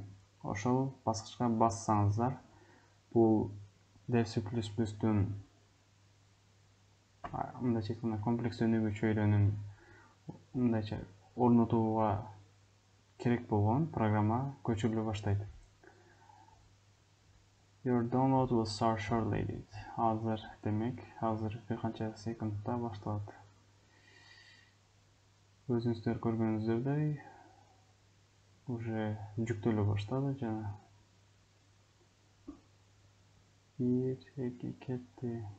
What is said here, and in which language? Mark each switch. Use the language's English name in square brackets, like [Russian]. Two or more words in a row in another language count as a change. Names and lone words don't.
[Kyrgyz] Ошол баскычка бассаңыздар, бул dev C++дун мындайча айтканда комплекс өнүгүү чөйрөнүн мындайча орнотууга керек болгон программа көчүрүлө баштайт. [English] Your download will start shortly дейт. [Kyrgyz] Азыр бир канча секундта башталат. Өзүңүздөр көргөнүңүздөй уже жүктөлө баштады жана 1-2 кетти.